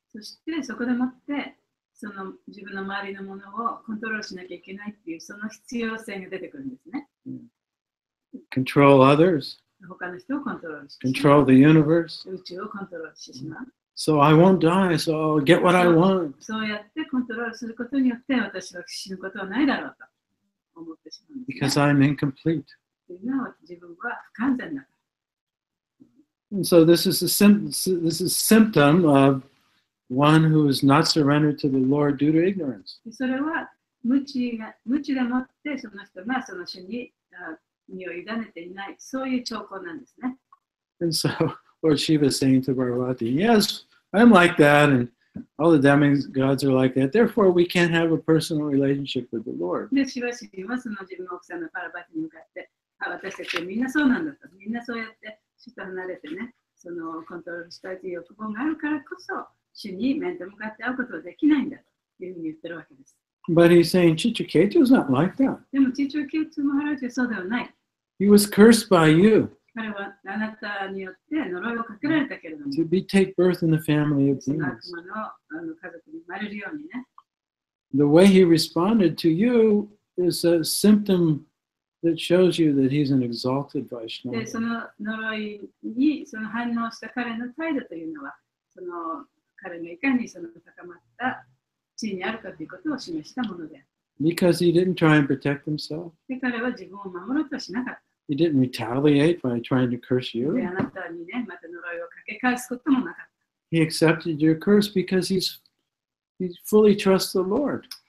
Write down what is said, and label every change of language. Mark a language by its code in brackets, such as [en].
[ja] そしてそこでもってその自分の周りのものをコントロールしなきゃいけないっていうその必要性が出てくるんですね。 [en] Control others, [ja] 他の人をコントロールしてしま [en] control [ja] う。 [en] the universe. [ja] 宇宙をコントロールしてしまう。 [en] So I won't die, so I'll get what I want. [ja] そうやってコントロールすることによって私は死ぬことはないだろうと思ってしまうんです、 [en] Because I'm incomplete. [ja] というのは自分は不完全だから。 [en] And so this is a symptom of one who is not surrendered to the Lord due to ignorance. [ja] それは無知でもってその人がその主に身を委ねていない、そういう兆候なんですね。 [en] And so Lord Shiva is saying to Parvati, yes, I'm like that, and all the demigods are like that. Therefore, we can't have a personal relationship with the Lord. [ja] で、しばしばその自分の奥さんのパラバティに向かって、私たちはみんなそうなんだと、みんなそうやって主と離れてね、そのコントロールしたいという欲望があるからこそ、主に面と向かって会うことはできないんだというふうに言ってるわけです。 [en] But he's saying Chitraketu is not like that. [ja] でも、チチョケイツマハラジはそうではない。 [en] He was cursed by you [ja] 彼はあなたによって呪いをかけられたけれども、 [en] to take birth in the family of [ja] その [en] demons. [ja] 悪魔の家族に生まれるようにね。 [en] The way he responded to you is a symptom that shows you that he's an exalted [ja] で、 [en] Vaishnava. [ja] その呪いにその反応した彼の態度というのは、その彼がいかにその高まった地位にあるかということを示したものである。 [en] Because he didn't try and protect himself. [ja] で、彼は自分を守ろうとはしなかった。 [en] He didn't retaliate by trying to curse [ja] で、 [en] you. [ja] あなたにね、また呪いをかけ返すこともなかった。 [en] He accepted your curse because he fully trusts the Lord.